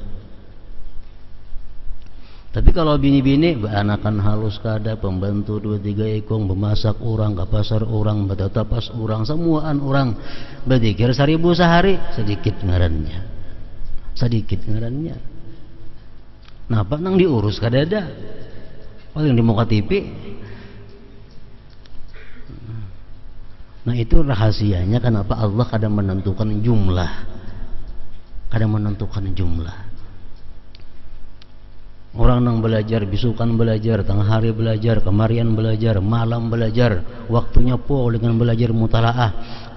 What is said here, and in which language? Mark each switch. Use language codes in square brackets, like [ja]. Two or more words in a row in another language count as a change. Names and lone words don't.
[bjn] Tapi kalau bini-bini beranakan halus kada, pembantu 2-3 ikung, memasak orang, ke pasar orang, bertetapas orang, samuaan orang, berzikir 1000 sehari, sedikit ngarannya. Sedikit ngarannya. Napa nang diurus kadada? [id] Oh yang di muka TV. Nah itu rahasianya kenapa Allah kadang menentukan jumlah. [bjn] Kadang menentukan jumlah. Orang nang belajar, bisukan belajar, tengah hari belajar, kemarian belajar, malam belajar, waktunya po dengan belajar mutalaah.